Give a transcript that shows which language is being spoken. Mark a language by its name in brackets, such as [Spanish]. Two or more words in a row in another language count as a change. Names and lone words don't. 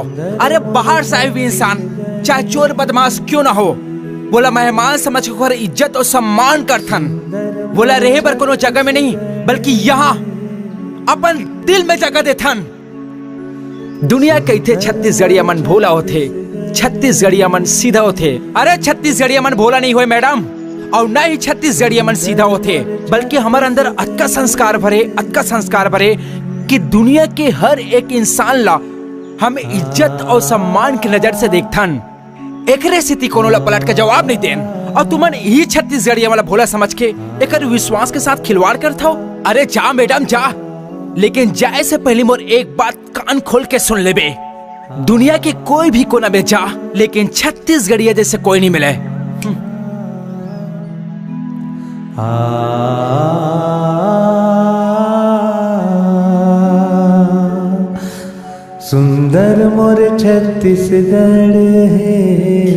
[Chhattisgarhi] अरे बाहर से आए हुए इंसान चाहे चोर बदमाश क्यों ना हो, बोला मेहमान समझ कर इज्जत और सम्मान करथन। बोला रहे पर कोनो जगह में नहीं बल्कि यहाँ अपन दिल में जगह देथन। दुनिया कहते छत्तीसगढ़िया मन भोला होते, छत्तीसगढ़िया मन सीधा होते। अरे छत्तीसगढ़िया मन भोला नहीं हुए मैडम, और न ही छत्तीसगढ़िया मन सीधा होते, बल्कि हमारे अंदर अतका संस्कार भरे कि दुनिया के हर एक इंसान ला हम इज्जत और सम्मान की नजर से देखथन। एकरे स्थिति कोनो ला पलट के जवाब नहीं देन, और तुमन ही छत्तीसगढ़िया वाला भोला समझ के एकर विश्वास के साथ खिलवाड़ करता हो। अरे जा मैडम जा, लेकिन जाए से पहले मोर एक बात कान खोल के सुन ले बे। दुनिया के कोई भी कोना में जा, लेकिन छत्तीसगढ़िया जैसे कोई नहीं मिले। सुंदर मोर छत्तीसगढ़ है।